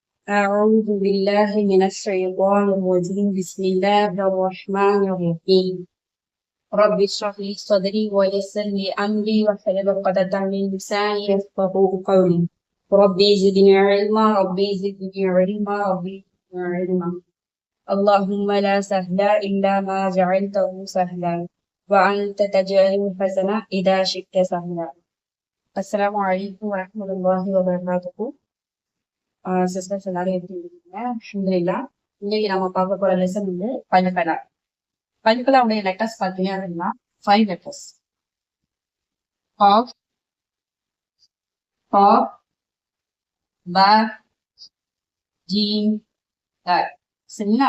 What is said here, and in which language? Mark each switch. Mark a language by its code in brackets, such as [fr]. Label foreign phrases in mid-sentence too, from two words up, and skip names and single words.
[ar] أعوذ بالله من الشيطان الرجيم بسم الله الرحمن الرحيم رب اشرح لي صدري ويسر لي أمري واحلل عقدة من لساني يفقهوا قولي ربي زدني علما ربي زدني علما ربي زدني علما اللهم لا سهل إلا ما جعلته سهلا وأنت تجعل الحسن إذا شئت سهلا. السلام عليكم ورحمة الله وبركاته. [ta] சிஸ்டர்ஸ் எல்லாரும் எப்படி இருக்கீங்க? அல்ஹம்துலில்லாஹ். இன்னைக்கு நம்ம பார்க்க போற லெசன் வந்து பல்கலா. பல்கலாவுடைய லெட்டர்ஸ் பார்த்தீங்க அப்படின்னா 5 லெட்டர்ஸ். காஃப், கா, பா, ஜீம், தால். சரிங்களா?